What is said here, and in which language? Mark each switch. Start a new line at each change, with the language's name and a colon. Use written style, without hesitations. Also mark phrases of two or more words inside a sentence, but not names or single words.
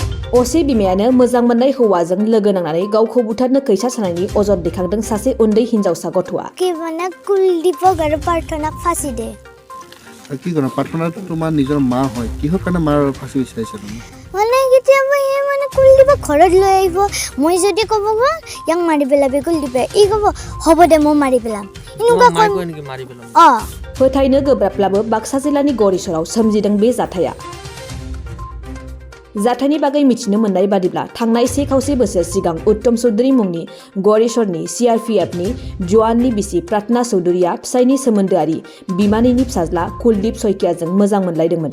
Bodo: असे बिमायानो मोजां मोननाय हौवाजों लोगो नांनानै गावखौ बुथारनो खैसा सानायनि अजद दैखांदों सासे उन्दै हिनजावसा गथ'आ।
Assamese: মানে কুলদীপক আৰু প্ৰাৰ্থনাক ফাঁচি দে। কি কৰা প্ৰাৰ্থনা তোমাৰ নিজৰ মা হয় কিহৰ কাৰণে মাৰ ফাঁচি বিচাৰিছে তুমি? মানে কেতিয়াবা এই মানে কুলদীপক ঘৰত লৈ আহিব, মই যদি ক'ব ইয়াক মাৰি পেলাবি কুলদীপে, ই ক'ব হ'ব দে মই মাৰি পেলাম।
Bodo: फोथायनो गोब्राबब्लाबो बाक्सा जिल्लानि गड़ेसराव सोमजिदों बे जाथाया। जाथायनि बागै मिथिनो मोननाय बादिब्ला थांनाय 1.5 बोसोर सिगां उत्तम चौधुरी मुंनि गड़ेसरनि CRPFनि जवाननि बिसि प्रार्थना चौधुरीया फिसायनि सोमोन्दोआरि बिमानैनि फिसाज्ला कुलदीप सयकियाजों मोजां मोनलायदोंमोन।